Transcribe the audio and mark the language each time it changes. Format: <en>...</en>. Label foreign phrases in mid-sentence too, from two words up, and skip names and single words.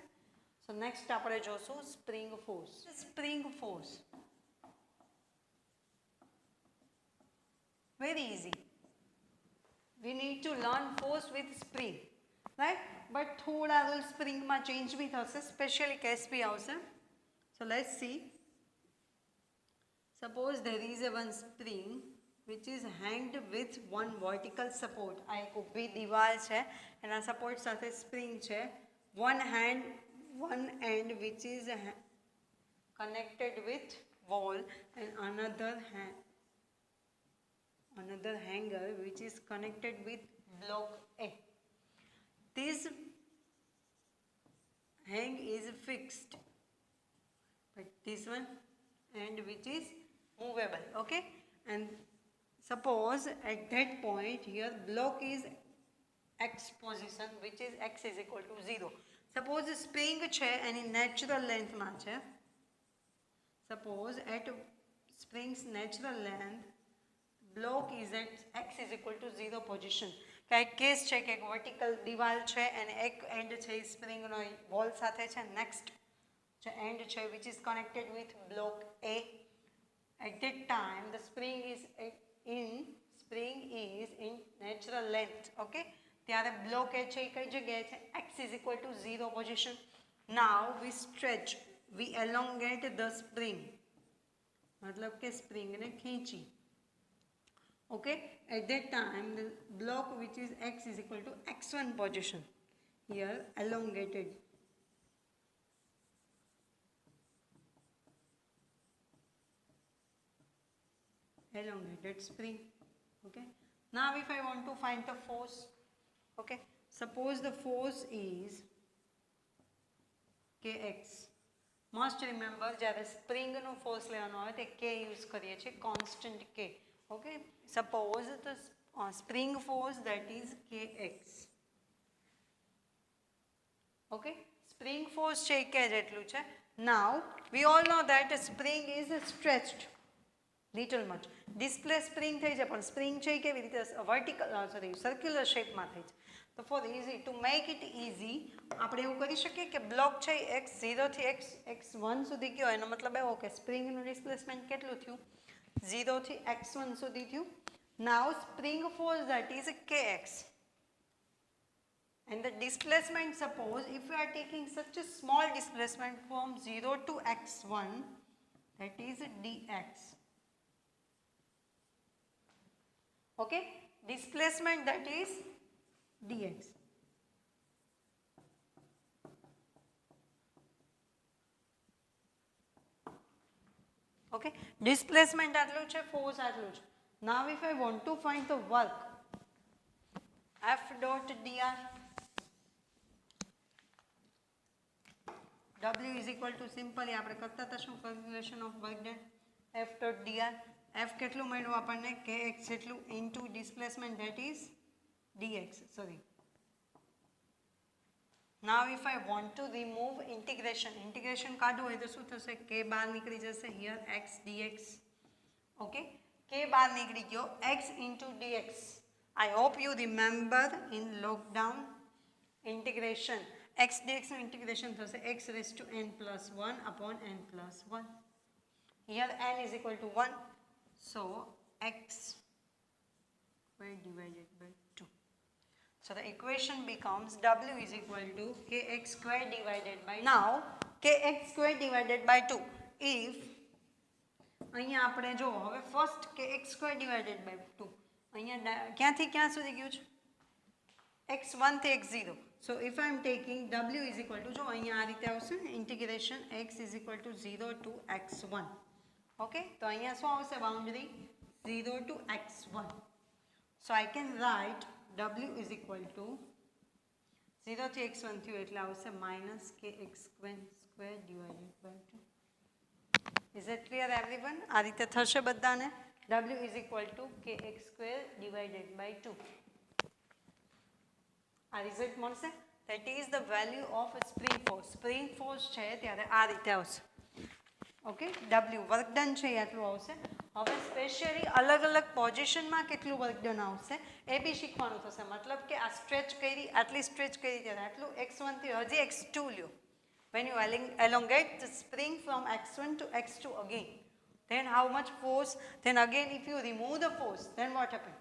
<en>So next</en> <gu>આપણે જોશું</gu> <en>spring force. Spring force very easy. We need to learn force with spring, right.</en> <gu>બટ થોડા રૂલ સ્પ્રિંગમાં ચેન્જ બી થશે, સ્પેશિયલી કેસ બી આવશે.</gu> <en>So let's see. Suppose there is a one spring which is hanged with one vertical support.</en> <gu>આ એક ઊભી દિવાલ છે, એના સપોર્ટ સાથે સ્પ્રિંગ છે.</gu> <en>one end which is connected with wall and another hanger which is connected with block A. This hang is fixed, but this one end which is movable, okay. And suppose at that point here block is x position, which is x is equal to 0. Suppose spring</en> <gu>છે એની</gu> <en>natural length</en> <gu>માં છે.</gu> <en>Suppose at spring's natural length block is at x is equal to 0 position.</en> <gu>એક કેસ છે કે એક વર્ટિકલ દિવાલ છે અને એક એન્ડ છે એ સ્પ્રિંગનો વોલ સાથે છે, નેક્સ્ટ જે એન્ડ છે</gu> <en>which is connected with block A. At that time the spring is in natural length.</en> <gu>Okay, ત્યારે બ્લોક એ છે એ કઈ જગ્યાએ છે,</gu> <en>x is equal to 0 position. Now we stretch, we elongate the spring,</en> <gu>मतलब કે સ્પ્રિંગ ને ખીંચી.</gu> <en>Okay, at that time the block which is x is equal to x1 position, here elongated. Elongated spring. Okay, now if I want to find the force, okay, suppose the force is kx. Must remember</en> <gu>જ્યારે સ્પ્રિંગ નો ફોર્સ લેવાનો હોય તે k યુઝ કરીએ છીએ, કોન્સ્ટન્ટ k.</gu> <en>Okay, suppose the spring force that is kx. Okay, spring force</en> <gu>છે k જેટલું છે.</gu> <en>Now we all know that a spring is stretched little much. Display spring</en> <gu>થઈ છે, પણ સ્પ્રિંગ છે કેવી રીતે</gu> <en>vertical circular</en> <gu>શેપમાં થઈ છે. તો</gu> <en>for easy to make it easy</en> <gu>આપણે એવું કરી શકીએ કે બ્લોક છે x0 થી x1 સુધી ગયો, એનો મતલબ એવો કે સ્પ્રિંગનું ડિસ્પ્લેસમેન્ટ કેટલું થયું, 0 થી x1 સુધી થયું.</gu> <en>Now spring force that is kx and the displacement, suppose if we are taking such a small displacement from 0 to x1, that is dx. Okay, displacement that is dx. Okay, displacement</en> <gu>આટલું છે, force આટલું છે.</gu> <en>Now if I want to find the work, F dot dr, W is equal to simply</en> <gu>આપણે કરતા હતા શું</gu> <en>calculation of work done, F dot dr. F</en> <gu>કેટલું મળ્યું આપણને,</gu> <en>kx જેટલું into displacement that is dx. Sorry. Now if I want to remove integration</en> <gu>કાઢવું હોય તો શું થશે, k બહાર નીકળી જશે,</gu> <en>here x dx.</en> <gu>Okay, k બહાર નીકળી ગયો,</gu> <en>x into dx. I hope you remember in lockdown integration x dx નું integration થશે x raised to n plus 1 upon n plus 1. Here n is equal to 1, so x squared divided by 2. So the equation becomes W is equal to kx squared divided by 2. Now kx squared divided by 2.</en> <gu>If અહીંયા આપણે જો હવે ફર્સ્ટ</gu> <en>kx squared divided by 2</en> <gu>અહીંયા ક્યાંથી ક્યાં સુધી ગયું છે, x1 થી x0.</gu> <en>So if I am taking W is equal to,</en> <gu>જો અહીંયા આ રીતે આવશે integration</gu> <en>x is equal to 0 to x1.</en> <gu>Okay, તો અહીંયા શું આવશે બાઉન્ડરી 0 to x1.</gu> <en>So I can write W is equal to 0 થી x1</en> <gu>થયું એટલે આવશે</gu> <en>minus kx square divided by 2. Is it clear everyone?</en> <gu>આ રીતે થશે બધાને.</gu> <en>W is equal to kx square divided by 2.</en> <gu>આ રિઝલ્ટ મળશે.</gu> <en>That is the value of spring force. Spring force</en> <gu>છે ત્યારે આ રીતે આવશે. ઓકે, W</gu> <en>work done</en> <gu>છે આટલું આવશે. હવે સ્પેશિયલી અલગ અલગ પોઝિશનમાં કેટલું</gu> <en>work done</en> <gu>આવશે એ બી શીખવાનું થશે. મતલબ કે આ સ્ટ્રેચ કરી, આટલી સ્ટ્રેચ કરી ત્યારે આટલું x1 થી હજી x2 લ્યો.</gu> <en>When you elongate the spring from x1 to x2 again, then how much force, then again if you remove the force, then what happens?</en>